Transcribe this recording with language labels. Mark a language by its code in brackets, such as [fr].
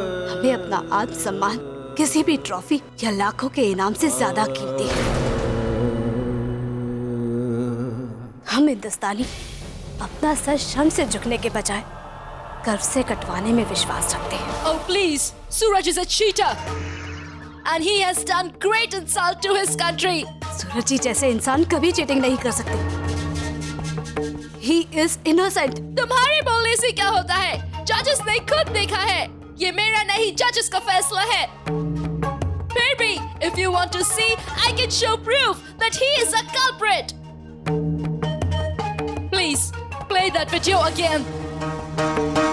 [hi] हमें अपना आत्मसम्मान किसी भी ट्रॉफी या लाखों के इनाम से ज्यादा कीमती है. हम हिंदुस्तानी अपना सर शर्म से झुकने के बजाय गर्व से कटवाने में विश्वास रखते हैं. [en] Oh please, Suraj is a cheater, and he has done great insult to his country. [hi] सूरज जी जैसे इंसान कभी चीटिंग नहीं कर सकते. [en] He is innocent. [hi] तुम्हारे बोलने से क्या होता है? जजेस ने खुद देखा है. ये मेरा नहीं, जजेस का फैसला है. फिर भी, [en] if you want to see, I can show proof that he is a culprit. Please, play that video again.